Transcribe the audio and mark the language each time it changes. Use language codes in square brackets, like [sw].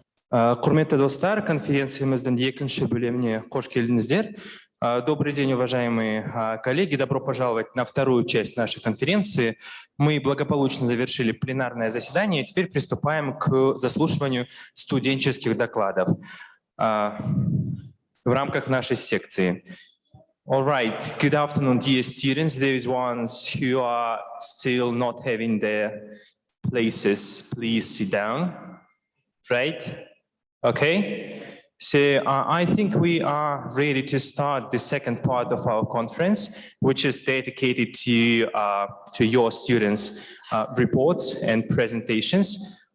[kk] Құрметті достар, конференциямыздың екінші бөліміне қош келдіңіздер. [ru] Добрый день, уважаемые коллеги. Добро пожаловать на вторую часть нашей конференции. Мы благополучно завершили пленарное заседание и теперь приступаем к заслушиванию студенческих докладов в рамках нашей секции. [en] All right. Good afternoon, dear students. Those ones who are still not having their places, please sit down. Right? Okay. So I think we are ready to start the second part of our conference, which is dedicated to your students' reports and presentations.